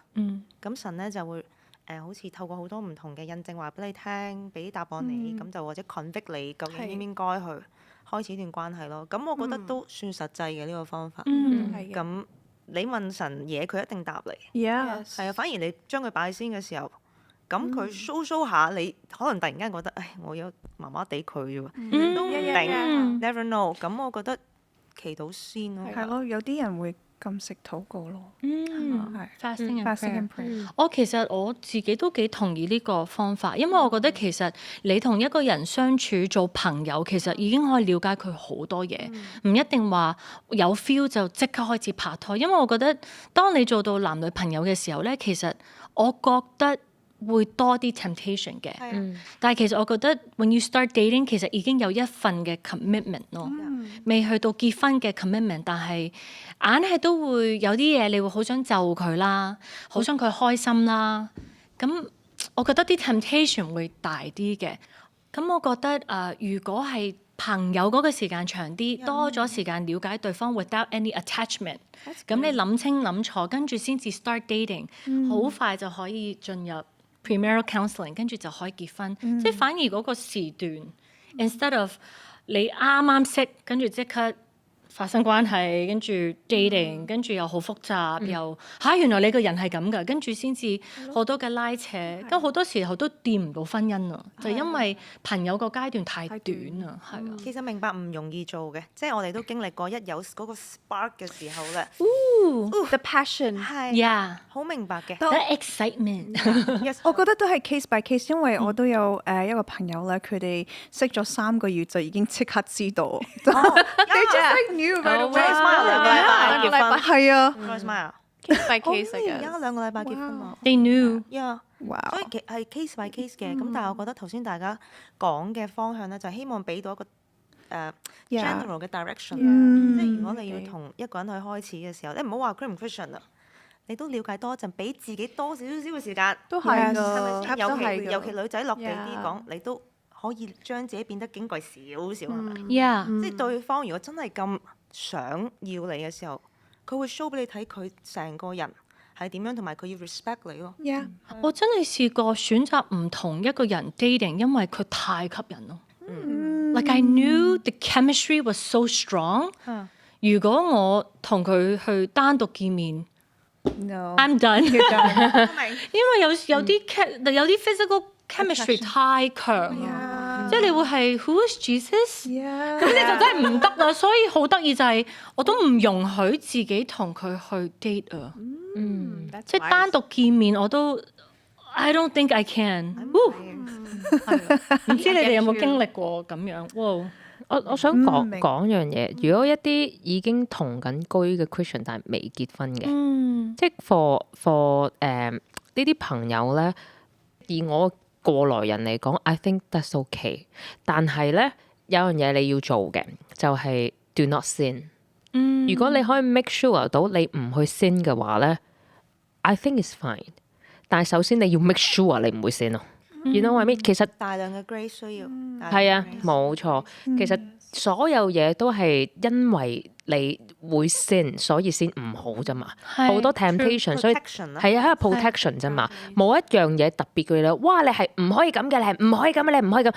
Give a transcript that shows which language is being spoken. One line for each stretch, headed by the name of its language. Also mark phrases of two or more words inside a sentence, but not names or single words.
Cantonese: 咁神咧就會好似透過好多唔同嘅印證話俾你聽，俾啲答案你，咁就或者 convict 你究竟應唔應該去開始呢段關係咯。咁我覺得都算實際嘅呢個方法。咁你問神嘢，佢一定答你。係啊，反而你將佢擺先嘅時候，咁佢 show 下你，可能突然間覺得，我有麻麻地佢啫喎，都唔定 ，
English: never know。
Cantonese: 咁我覺得祈禱先咯。係咯，有啲人會禁食禱告咯。
English: fasting and prayer。
Cantonese: 其實我自己都幾同意呢個方法，因為我覺得其實你同一個人相處做朋友，其實已經可以了解佢好多嘢，唔一定話有 feel 就即刻開始拍拖。因為我覺得當你做到男女朋友嘅時候咧，其實我覺得會多啲 temptation 嘅。但係其實我覺得
English: when you start dating
Cantonese: 其實已經有一份嘅 commitment 咯，未去到結婚嘅 commitment， 但係硬係都會有啲嘢你會好想就佢啦，好想佢開心啦。咁我覺得啲 temptation 會大啲嘅。咁我覺得如果係朋友嗰個時間長啲，多咗時間了解對方
English: without any attachment，
Cantonese: 咁你諗清諗楚，跟住先至
English: start dating，
Cantonese: 好快就可以進入
English: premarital counselling，
Cantonese: 跟住就可以結婚。即係反而嗰個時段
English: instead of
Cantonese: 你啱啱識，跟住即刻發生關係，跟住 dating， 跟住又好複雜，又原來你個人係咁㗎，跟住先至好多嘅拉扯，咁好多時候都掂唔到婚姻啊，就因為朋友個階段太短啊，係啊。其實明白唔容易做嘅，即係我哋都經歷過，一有嗰個 spark 嘅時候咧
English: The passion
Cantonese: 係 Yeah，好明白嘅。
English: the excitement。
Cantonese: 我覺得都係
English: case by case，
Cantonese: 因為我都有一個朋友咧，佢哋識咗3個月就已經即刻知道。
English: They just like knew right away。
Cantonese: Joyce Meyer 2 個禮拜結婚，係啊， Joyce Meyer
English: case by case
Cantonese: 而嚟家2個禮拜結婚啊
English: They knew。，yeah。
Cantonese: 哇！所以係
English: case by case
Cantonese: 嘅，咁但係我覺得頭先大家講嘅方向咧，就係希望俾到一個general 嘅 direction。即係如果你要同一個人去開始嘅時候，你唔好話 Christian 唔 Christian 啊，你都了解多一陣，俾自己多少少嘅時間。都係係㗎，咪先？都係㗎尤其女仔落地啲 Yeah 講，你都可以將自己變得矜貴少少，係咪？ Yeah，即係對方如果真係咁想要你嘅時候，佢會 show 俾你睇佢成個人係點樣，同埋佢要 respect 你咯。 Yeah，我真係試過選擇唔同一個人 dating，因為佢太吸引咯。
English: Like I knew the chemistry was so strong。
Cantonese: 如果我同佢去單獨見面
English: no，，I'm done。
Cantonese: 因為有啲
English: physical chemistry
Cantonese: 太強啦，即係你會係
English: Who is Jesus？
Cantonese: 咁你就真係唔得啦。所以好得意就係我都唔容許自己同佢去 date 啊。即係單獨見面我都
English: I don't think I can。
Cantonese: 唔知你哋有冇經歷過咁樣？哇！我想講樣嘢，如果一啲已經同緊居嘅 Christian 但係未結婚嘅，即係 for 呢啲朋友咧，以我過來人嚟講 ，
English: I think that's okay。
Cantonese: 但係咧有樣嘢你要做嘅就係
English: do not sin。
Cantonese: 如果你可以
English: make sure
Cantonese: 到你唔去 sin 嘅話咧 ，
English: I think it's fine。
Cantonese: 但係首先你要
English: make sure
Cantonese: 你唔會 sin 咯。
English: You know what I mean？
Cantonese: 其實大量嘅 grace 需要。係啊，冇錯。其實所有嘢都係因為你會 sin，所以先唔好啫嘛。好多 temptation， 所以係啊，係 protection 啫嘛。冇一樣嘢特別嘅咧。哇！你係唔可以咁嘅，你係唔可以咁嘅，你唔可以咁。